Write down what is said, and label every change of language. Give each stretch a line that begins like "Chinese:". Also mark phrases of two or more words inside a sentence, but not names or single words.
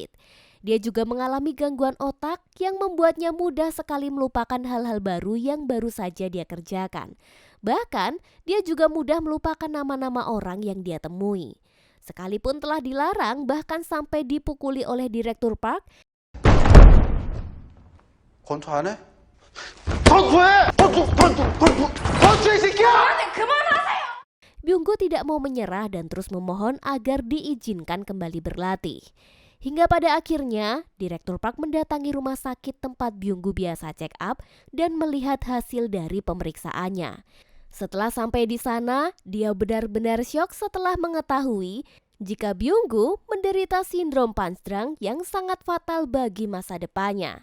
Indonesian: Dia juga mengalami gangguan otak yang membuatnya mudah sekali melupakan hal-hal baru yang baru saja dia kerjakan. Bahkan dia juga mudah melupakan nama-nama orang yang dia temui. Sekalipun telah dilarang bahkan sampai dipukuli oleh Direktur Park,
Korean: 권투 안 해? 권투 이 새끼야!
Indonesian: Byunggu tidak mau menyerah dan terus memohon agar diizinkan kembali berlatih. Hingga pada akhirnya, Direktur Park mendatangi rumah sakit tempat Byunggu biasa
English: check up
Indonesian: dan melihat hasil dari pemeriksaannya. Setelah sampai di sana, dia benar-benar syok setelah mengetahui jika Byunggu menderita sindrom
English: punch drunk
Indonesian: yang sangat fatal bagi masa depannya.